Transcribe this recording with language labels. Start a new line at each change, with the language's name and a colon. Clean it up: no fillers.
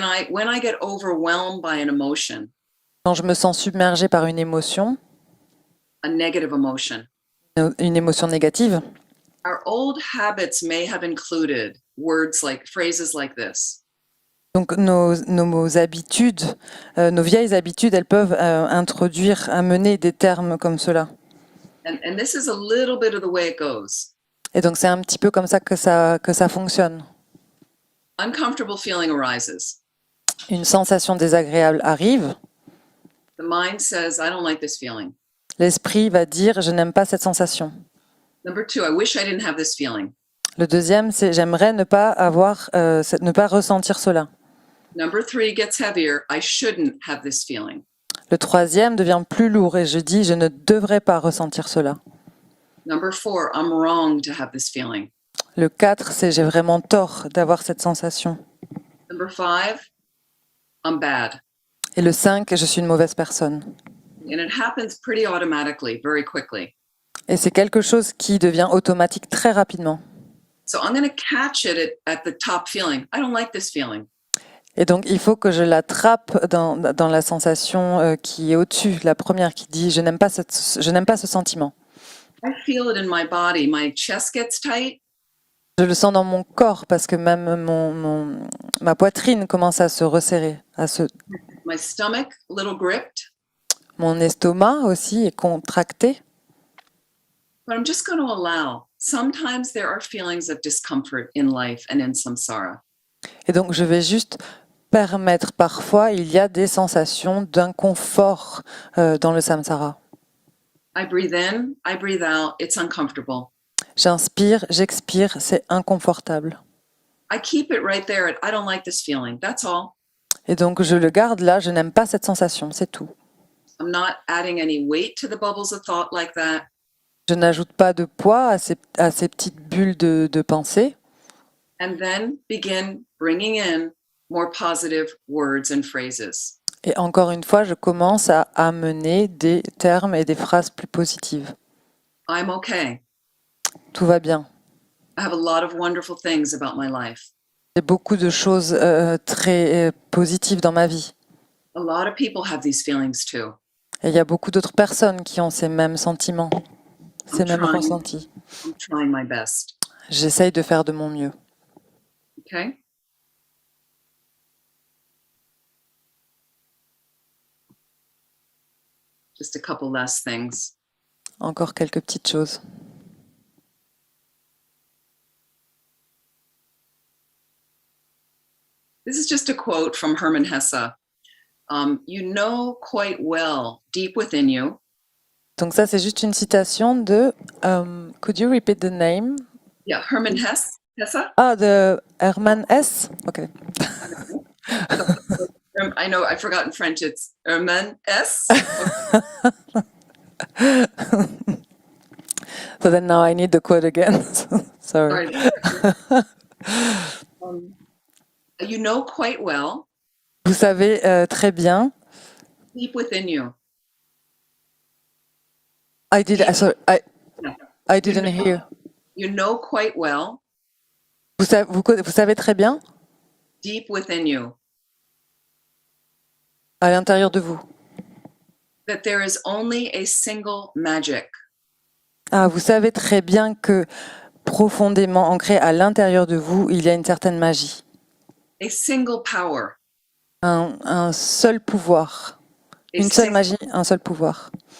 English: When I get overwhelmed by an emotion,
French: Quand je me sens submergée par une émotion
English: emotion,
French: une émotion négative,
English: our old habits may have included words like phrases like this.
French: donc nos habitudes, nos vieilles habitudes, elles peuvent amener des termes comme cela.
English: And this is a little bit of the way it goes.
French: Et donc c'est un petit peu comme ça que ça fonctionne.
English: Uncomfortable feeling arises.
French: Une sensation désagréable arrive.
English: The mind says, I don't like this feeling.
French: L'esprit va dire, je n'aime pas cette sensation.
English: Number 2, I wish I didn't have this feeling.
French: Le deuxième, c'est j'aimerais ne pas ressentir cela.
English: Number 3 gets heavier. I shouldn't have this feeling.
French: Le troisième devient plus lourd et je dis, je ne devrais pas ressentir cela.
English: Number 4, I'm wrong to have this feeling.
French: Le 4, c'est j'ai vraiment tort d'avoir cette sensation.
English: Number 5, I'm bad.
French: Et le 5, je suis une mauvaise personne.
English: And it happens pretty automatically, very quickly.
French: Et c'est quelque chose qui devient automatique très rapidement.
English: So I'm going to catch it at the top feeling. I don't like this feeling.
French: Et donc, il faut que je l'attrape dans la sensation qui est au-dessus, la première qui dit « je n'aime pas ce sentiment ».
English: I feel it in my body. My chest gets tight.
French: Je le sens dans mon corps parce que même ma poitrine commence à se resserrer.
English: My stomach, a little gripped.
French: Mon estomac aussi est contracté.
English: But I'm just going to allow. Sometimes there are feelings of discomfort in life and in samsara.
French: Et donc, je vais juste permettre, parfois, il y a des sensations d'inconfort dans le samsara.
English: I breathe in, I breathe out, it's uncomfortable.
French: J'inspire, j'expire, c'est inconfortable.
English: I keep it right there at I don't like this feeling, that's all.
French: Et donc, je le garde là, je n'aime pas cette sensation, c'est tout.
English: I'm not adding any weight to the bubbles of thought like that.
French: Je n'ajoute pas de poids à ces petites bulles de pensée.
English: And then begin bringing in more positive words and phrases.
French: Et encore une fois, je commence à amener des termes et des phrases plus positives.
English: I'm okay.
French: Tout va bien.
English: I have a lot of wonderful things about my life.
French: J'ai beaucoup de choses très positives dans ma vie.
English: A lot of people have these feelings too.
French: Et il y a beaucoup d'autres personnes qui ont ces mêmes sentiments, ces mêmes
English: trying.
French: ressentis.
English: I'm trying my best.
French: J'essaye de faire de mon mieux.
English: Okay? Just a couple last things.
French: Encore quelques petites choses.
English: This is just a quote from Hermann Hesse. You know quite well, deep within you.
French: Donc ça, c'est juste une citation de...
English: could you repeat the name? Yeah, Hermann Hesse.
French: Ah, de Hermann Hesse? Okay.
English: I know, I forgot in French, it's Hermann Hesse. So then now I need the quote again. Sorry. You know quite well.
French: Vous savez très bien.
English: Deep within you. I didn't hear. You know quite well.
French: Vous savez très bien.
English: Deep within you.
French: À l'intérieur de vous.
English: That there is only a single magic.
French: Ah, vous savez très bien que profondément ancré à l'intérieur de vous, il y a une certaine magie.
English: A single power.
French: Un seul pouvoir. Une seule magie, un seul pouvoir.